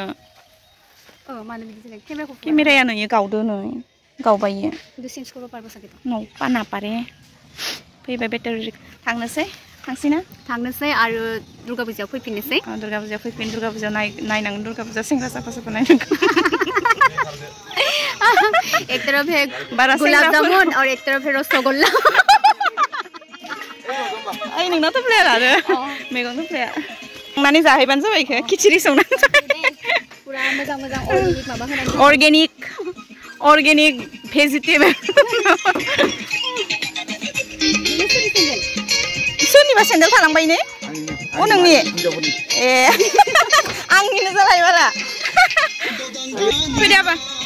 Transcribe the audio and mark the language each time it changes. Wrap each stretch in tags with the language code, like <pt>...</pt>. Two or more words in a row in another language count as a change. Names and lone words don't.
<brx>मानो बिदि जादों केमेरायानो इयो गावदो नै गावबाय इयो न' पाना पारे फैबाय बेटारि थांनोसै थांनोसै आरो दुर्गा फुजायाव फैफिननोसै दुर्गा फुजायाव नायनांगोन दुर्गा फुजा सेंग्रा साफा नायनांगोन</brx> <hi>एक तरफ है गुलाब जामुन और एक तरफ है रसगुल्ला</hi> <brx>ओइ नोंनाथ' प्लेयार आरो मैगं प्लेयार संनानै जाहैबानो जाबाय इखो खिचिरि संनानै पुरा मोजां अर्गानिक माबा होनानै</brx> <en>organic vegetable</en> <brx>सोरनिबा सेन्देल थालांबाय ने नोंनि ए आंनिनो जालाय बारा फैदो आबा</brx>